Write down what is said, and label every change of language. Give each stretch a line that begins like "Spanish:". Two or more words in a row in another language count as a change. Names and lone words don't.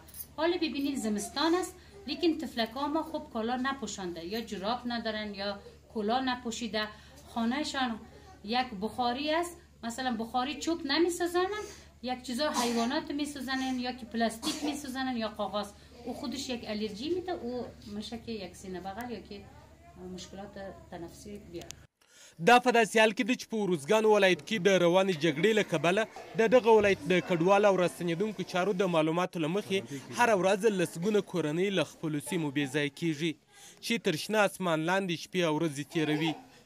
Persian: حال ببینید زمستان است لیکن تفلک ها ما خوب کالا نپوشانده یا جراب ندارن یا کلا نپوشیده. خانهشان یک بخاری است مثلا بخاری چوب نمیسازنن یک چیزا حیوانات میسوزنن یا که پلاستیک میسوزنن یا کاغذ او خودش یک الرژی میده او میشه که یک سینه بغل یا که مشکلات تنفسی بیاره.
Pashto: دا په داسې حال کې ده چې په ارزګان ولایت کې د روانې جګړې له کبله د دغه ولایت د کډوالو او راستنېدونکو چارو د معلوماتو له مخې هره ورځ لسګونه کورنۍ له خپلو سیمو بې ځایه کېږي چې تر شنه اسمان لاندې شپې او ورځې تېروي.